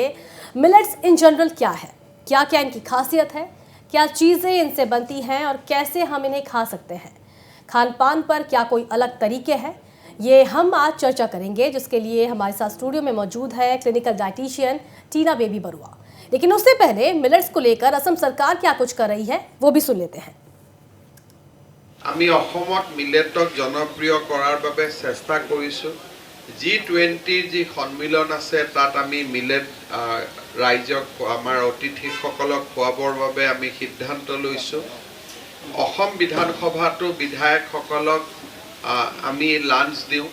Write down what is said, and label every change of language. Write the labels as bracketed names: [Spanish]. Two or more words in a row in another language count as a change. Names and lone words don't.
[English] millets in general [Hindi] क्या है, क्या क्या इनकी खासियत है, क्या चीज़ें इनसे बनती हैं और कैसे हम इन्हें खा सकते हैं, खान पान पर क्या कोई अलग तरीके हैं, ये हम आज चर्चा करेंगे, जिसके लिए हमारे साथ स्टूडियो में मौजूद है [English] clinical dietitian [Hindi] टीना बेबी बरुआ। लेकिन उससे पहले मिलेट्स को लेकर असम सरकार क्या कुछ कर रही है वो भी सुन लेते हैं। [Assamese] আমি অসমত মিলেটক জনপ্ৰিয় কৰাৰ বাবে চেষ্টা কৰিছোঁ। G20 যি সন্মিলন আছে তাত আমি মিলেট ৰাইজক আমাৰ অতিথিসকলক খোৱাবৰ বাবে আমি সিদ্ধান্ত লৈছোঁ। অসম বিধানসভাতো বিধায়কসকলক আমি লাঞ্চ দিওঁ।